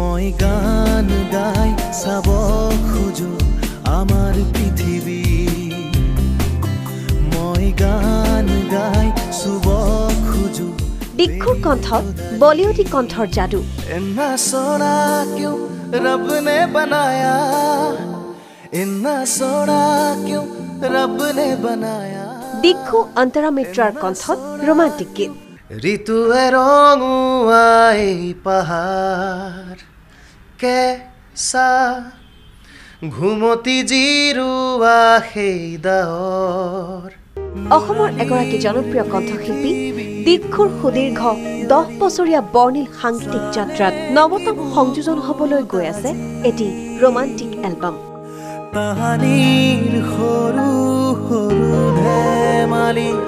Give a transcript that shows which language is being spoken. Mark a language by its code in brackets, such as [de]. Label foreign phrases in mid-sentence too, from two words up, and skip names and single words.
[as] মই গান গাই চাব খোজো আমাৰ পৃথিৱী মই গান গাই চুব খোজো দিক্ষুৰ কণ্ঠত বলিউডি কণ্ঠৰ যাদু [pa] ਇੰਨਾ ਸੋਨਾ ਕਿਉਂ ਰੱਬ ਨੇ ਬਣਾਇਆ ਇੰਨਾ ਸੋਨਾ ਕਿਉਂ ਰੱਬ ਨੇ ਬਣਾਇਆ [as] দিক্ষু অন্তৰা মিত্ৰৰ কণ্ঠত ৰোমান্টিক গীত ऋतुए रंगुआई पहाड़ कैसा घुमती जिरुआ हेदार অসমৰ এগৰাকী জনপ্ৰিয় কণ্ঠশিল্পী দিক্ষুৰ সুদীৰ্ঘ 10 বছৰীয়া বৰ্ণিল সাংগীতিক যাত্ৰাত নৱতম সংযোজন হ'বলৈ গৈ আছে এটি ৰোমান্টিক এলবাম তাহানিৰ সৰু সৰু ধেমালি